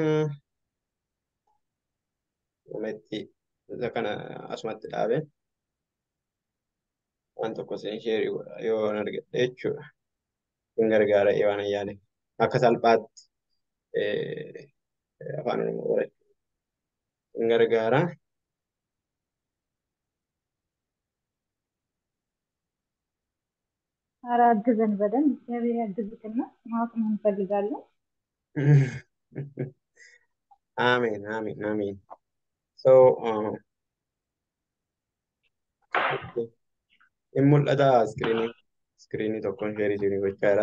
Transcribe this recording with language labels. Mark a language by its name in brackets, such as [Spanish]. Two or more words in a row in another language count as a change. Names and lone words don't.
[Oromo] Namatti isa kana asumatti dhaabe waan tokko isinii sheerii godha yoon argadhee jechuudha. Kun gargaara waan ayyaane akka salphaatti afaan oromoo barachuu kun gargaara. [Amharic] ኧረ አግዘን በደንብ እግዚአብሔር ያግዝክና ማወቅ እንፈልጋለን። Amen, amen, amen. [Oromo] So, in mul'ata iskiriinii tokkoon sheerii isinii gochaa jira.